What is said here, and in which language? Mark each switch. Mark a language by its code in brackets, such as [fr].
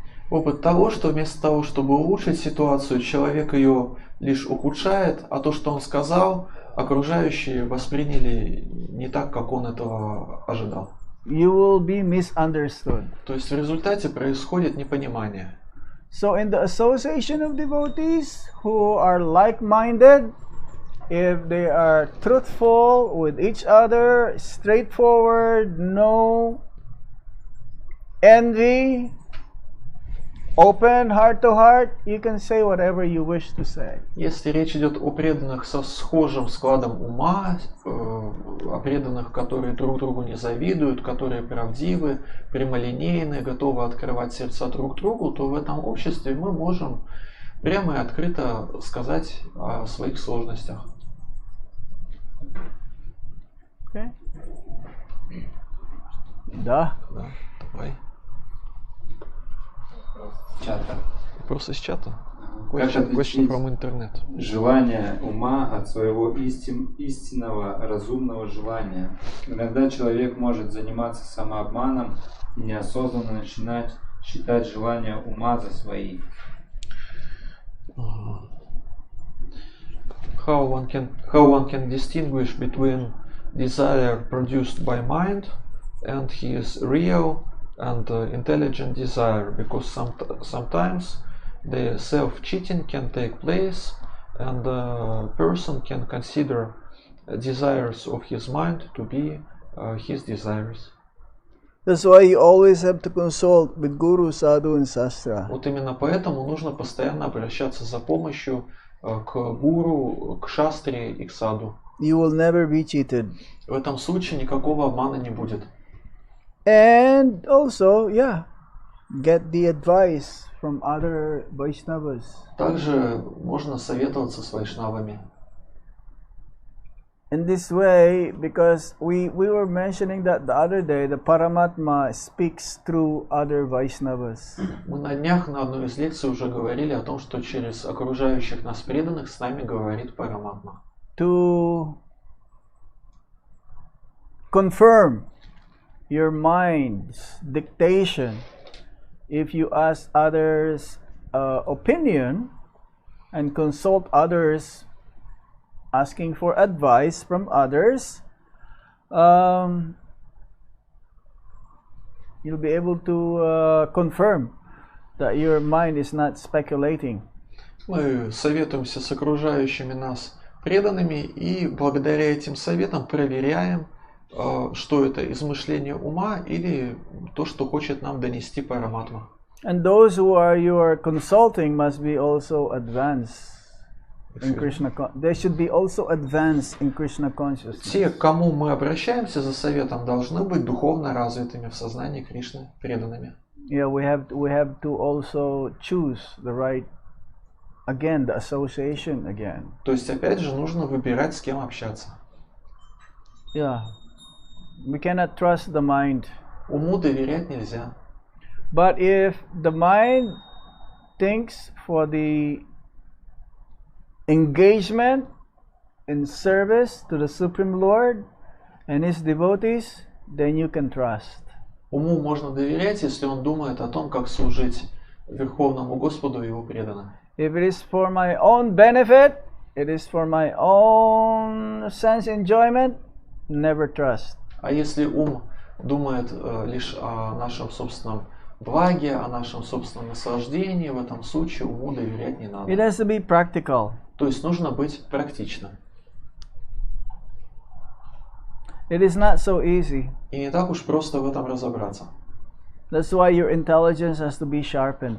[ru] Опыт того, что вместо того, чтобы улучшить ситуацию, человек ее лишь ухудшает, а то, что он сказал, окружающие восприняли не так, как он этого ожидал. [en] You will be misunderstood. [ru] То есть в результате происходит непонимание. [en] So in the association of devotees who are like-minded, if they are truthful with each other, straightforward, no envy, open heart to heart, you can say whatever you wish to say. [ru] Если речь идет о преданных со схожим складом ума, о преданных, которые друг другу не завидуют, которые правдивы, прямолинейны, готовы открывать сердца друг другу, то в этом обществе мы можем прямо и открыто сказать о своих сложностях. [en] Okay? [ru] Да. Да, давай. Чата. Вопрос из чата. Как [en] Question [ru] отличить [en] from internet. [ru] желание ума от своего истинного разумного желания? Иногда человек может заниматься самообманом и неосознанно начинать считать желания ума за свои. [en] How one can distinguish between desire produced by mind and his real and intelligent desire, because sometimes the self-cheating can take place and a person can consider desires of his mind to be his desires. That's why you always have to consult with Guru, Sadhu and Sastra. [ru] Вот именно поэтому нужно постоянно обращаться за помощью к гуру, к шастре и к саду. [en] You will never be cheated. [ru] В этом случае никакого обмана не будет. [en] And also, get the advice from other Vaishnavas. [ru] Также можно советоваться с вайшнавами. [en] In this way, because we were mentioning that the other day, the Paramatma speaks through other Vaishnavas. [ru] Мы на днях на одной из лекций уже говорили о том, что через окружающих нас преданных с нами говорит Параматма. [en] To confirm your mind's dictation, if you ask others' opinion and consult others, asking for advice from others, you'll be able to confirm that your mind is not speculating. [ru] Мы советуемся с окружающими нас преданными и благодаря этим советам проверяем, что это измышление ума или то, что хочет нам донести Параматма. [en] And those who you are consulting must be also advanced in Krishna. They should be also advanced in Krishna consciousness. [ru] Те, к кому мы обращаемся за советом, должны быть духовно развитыми в сознании Кришны, преданными. [en] Yeah, we have to also choose the right, again, the association again. [ru] То есть, опять же, нужно выбирать, с кем общаться. [en] Yeah, we cannot trust the mind. [ru] Уму доверять нельзя. [en] But if the mind thinks for the engagement in service to the Supreme Lord and His devotees, then you can trust. [ru] Уму можно доверять, если он думает о том, как служить Верховному Господу и Его преданным. [en] If it is for my own benefit, it is for my own sense enjoyment, never trust. [ru] А если ум думает лишь о нашем собственном благе, о нашем собственном наслаждении, в этом случае уму доверять не надо. [en] It has to be practical. [ru] То есть нужно быть практичным. [en] It is not so easy. [ru] И не так уж просто в этом разобраться. [en] That's why your intelligence has to be sharpened.